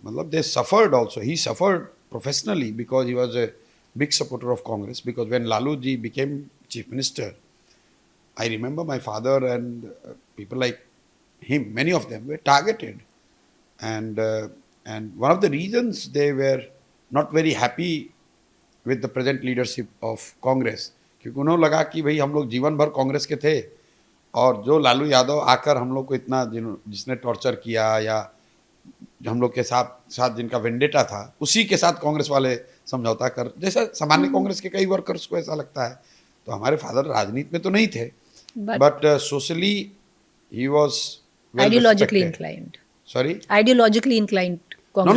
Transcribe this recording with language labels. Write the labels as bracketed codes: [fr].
[en] They suffered also. He suffered professionally because he was a big supporter of Congress. Because when Lalu ji became chief minister, I remember my father and people like him, many of them were targeted. And one of the reasons they were not very happy with the present leadership of Congress, [hi] क्योंकि उन्होंने लगा कि भाई हम लोग जीवन भर कांग्रेस के थे और जो लालू यादव आकर हम लोग को इतना जिसने टॉर्चर किया या हम लोग के साथ जिनका वेंडेटा था, उसी के साथ कांग्रेस वाले समझौता कर, जैसा सामान्य कांग्रेस के कई वर्कर्स को ऐसा लगता है. तो हमारे फादर राजनीति में तो नहीं थे, [en] But socially he was ideologically inclined. Sorry? Ideologically inclined Congress.